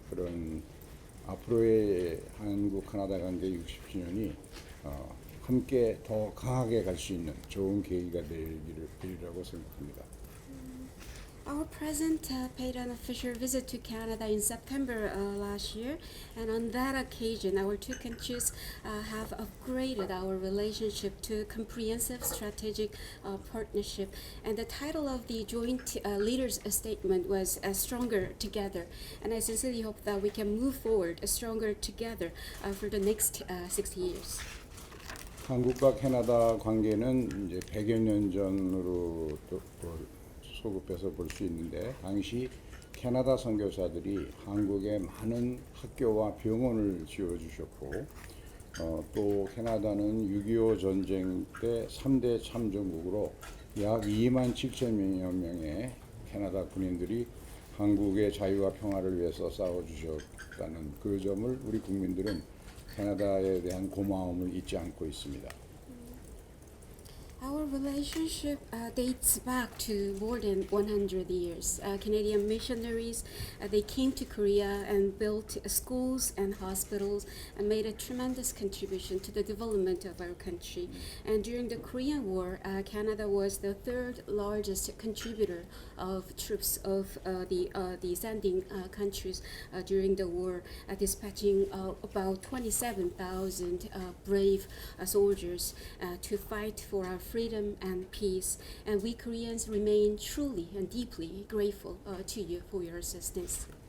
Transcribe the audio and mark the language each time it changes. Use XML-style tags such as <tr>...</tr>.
<ko>그런 앞으로의 한국 카나다 관계 60주년이 함께 더 강하게 갈 수 있는 좋은 계기가 되리라고 생각합니다.</ko> <en>Our president paid an official visit to Canada in September last year, and on that occasion, our two countries have upgraded our relationship to comprehensive strategic partnership. And the title of the joint leaders' statement was "Stronger Together." And I sincerely hope that we can move forward stronger together for the next 60 years.</en> <ko>한국과 캐나다 관계는 이제 100여 년 전으로 소급해서 볼 수 있는데, 당시 캐나다 선교사들이 한국에 많은 학교와 병원을 지어주셨고, 또 캐나다는 6.25 전쟁 때 3대 참전국으로 약 2만 7천여 명의 캐나다 군인들이 한국의 자유와 평화를 위해서 싸워주셨다는 그 점을 우리 국민들은 캐나다에 대한 고마움을 잊지 않고 있습니다.</ko> <en>Our relationship dates back to more than 100 years. Canadian missionaries, they came to Korea and built schools and hospitals and made a tremendous contribution to the development of our country. And during the Korean War, Canada was the third largest contributor of troops of the ascending countries during the war, dispatching about 27,000 brave soldiers to fight for our freedom and peace, and we Koreans remain truly and deeply grateful to you for your assistance.</en>